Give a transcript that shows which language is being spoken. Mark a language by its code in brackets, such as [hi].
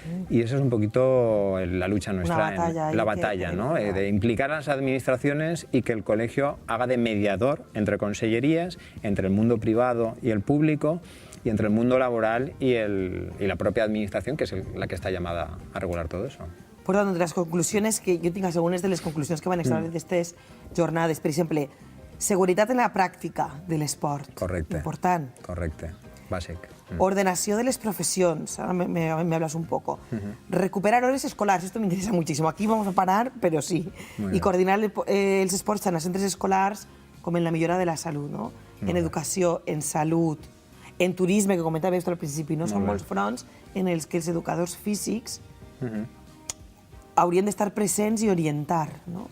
[es] Y eso es un poquito la lucha nuestra, la batalla, ¿no? De implicar a las administraciones y que el colegio haga de mediador entre consellerías, entre el mundo privado y el público, y entre el mundo laboral y la propia administración, que es la que está llamada a regular todo eso. [ca] Per tant, les conclusions que jo tinc, algunes de les conclusions que van extraure d'aquestes jornades, per exemple, seguretat en la pràctica de l'esport. Correcte. Important. Correcte. Bàsic. [es] Ordenació de les professions, ahora me hablas un poco. Recuperar hores escolars, esto me interesa muchísimo. Aquí vamos a parar, pero sí. [ca] Y coordinar els esports tant a centres escolars com en la millora de la salut, no? En educació, en salut, en turisme, que comentaves al principi, no? Són molts fronts en els que els educadors físics haurien d'estar presents i orientar, no?